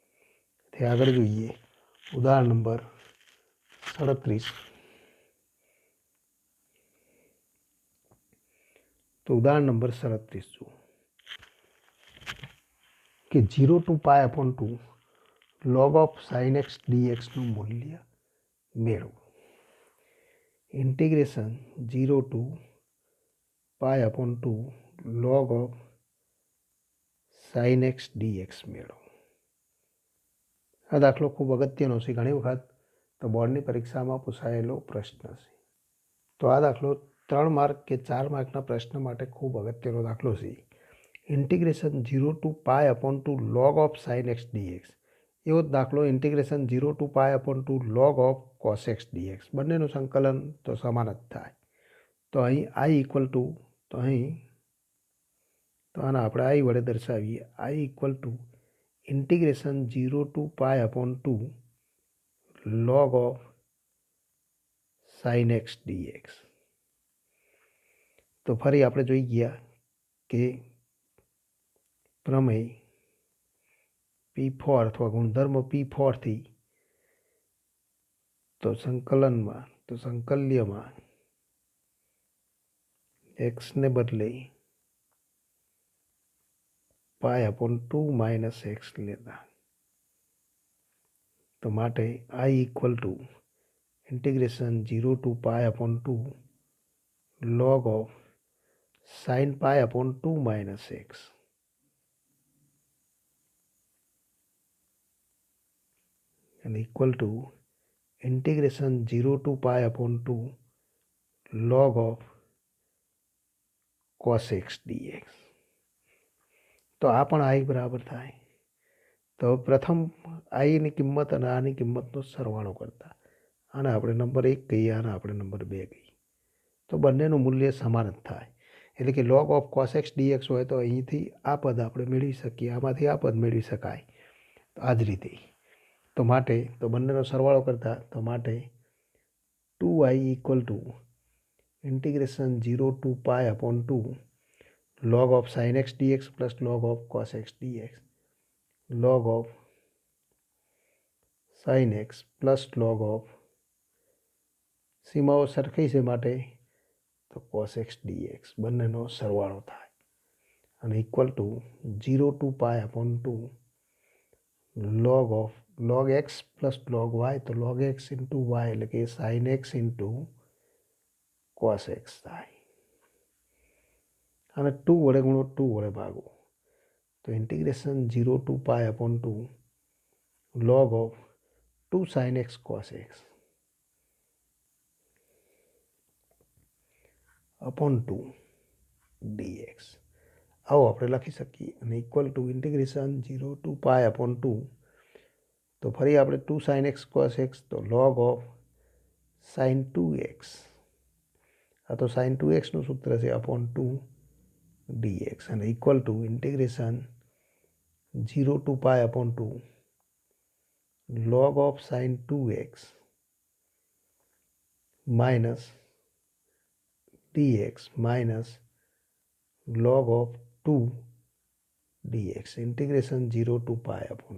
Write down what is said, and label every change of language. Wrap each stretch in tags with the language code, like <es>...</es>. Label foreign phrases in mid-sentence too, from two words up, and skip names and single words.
<gu>તે આગળ જોઈએ ઉદાહરણ નંબર 37। તો ઉદાહરણ નંબર 37 જુઓ કે</gu> <en>0 to π/2 log of sin x dx</en> <gu>નું મૂલ્ય મેળવો।</gu> <en>ઇન્ટિગ્રેશન 0 to π/2 log of sin x dx મેળવો।</en> <gu>આ દાખલો ખૂબ અગત્યનો છે, ઘણી વખત તો બોર્ડની પરીક્ષામાં પૂછાયેલો પ્રશ્ન છે। તો આ દાખલો 3 માર્ક કે 4 માર્કના પ્રશ્ન માટે ખૂબ અગત્યનો દાખલો છે।</gu> <en>ઇન્ટિગ્રેશન 0 to π/2 log of sin x dx</en> <gu>એવો જ દાખલો</gu> <en>ઇન્ટિગ્રેશન 0 to π/2 log of cos x dx</en> <gu>બંનેનું સંકલન તો સમાન જ થાય। તો અહીં i</gu> <en>equal to</en> <gu>તો અહીં તો આને આપણે i વડે દર્શાવીએ।</gu> <en>i equal to integration 0 to π/2 log of sin x dx।</en> <gu>તો ફરી આપણે જોઈ ગયા કે પ્રમેય P4 અથવા ગુણધર્મ P4 થી તો સંકલ્યમાં x ને બદલે π/2 - x લેતા તો માટે</gu> <en>i equal to integration 0 to π/2 log of sin π/2 - x and equal to integration 0 to π/2 log of cos x dx।</en> <gu>તો આ પણ i બરાબર થાય। તો પ્રથમ આઈની કિંમત અને આની કિંમતનો સરવાળો કરતા આને આપણે નંબર 1 કહીએ, આને આપણે નંબર 2 કહીએ તો બંનેનું મૂલ્ય સમાન જ થાય। એટલે કે</gu> <en>log of cos x dx</en> <gu>હોય તો અહીંથી આ પદ આપણે મેળવી શકીએ, આમાંથી આ પદ મેળવી શકાય। તો આ જ રીતે તો માટે તો બંનેનો સરવાળો કરતા તો માટે</gu> <en>2i equal to integration 0 to π/2 log of sin x dx પ્લસ log of cos x dx log of sin x પ્લસ log of</en> <gu>સીમાઓ સરખી છે માટે તો</gu> <en>cos x dx</en> <gu>બંનેનો સરવાળો થાય અને</gu> <en>equal to 0 to π/2 log x પ્લસ log y તો log x ઇન્ટુ y</en> <gu>એટલે કે</gu> <en>sin x ઇન્ટુ cos x</en> <gu>થાય અને 2 વડે ગુણો 2 વડે ભાગો તો</gu> <en>ઇન્ટિગ્રેશન 0 to π/2 log of 2 sin x cos x upon 2 dx</en> <gu>આવો આપણે લખી શકીએ અને</gu> <en>equal to integration 0 to π/2</en> <gu>તો ફરી આપણે</gu> <en>2 sin x cos x તો log of sin 2x</en> <gu>આ તો</gu> <en>sin 2x</en> <gu>નું સૂત્ર છે</gu> <en>upon 2 dx અને equal to integration 0 to π/2 log of sin 2x minus dx minus log of 2 dx ઇન્ટિગ્રેશન 0 to π/2</en>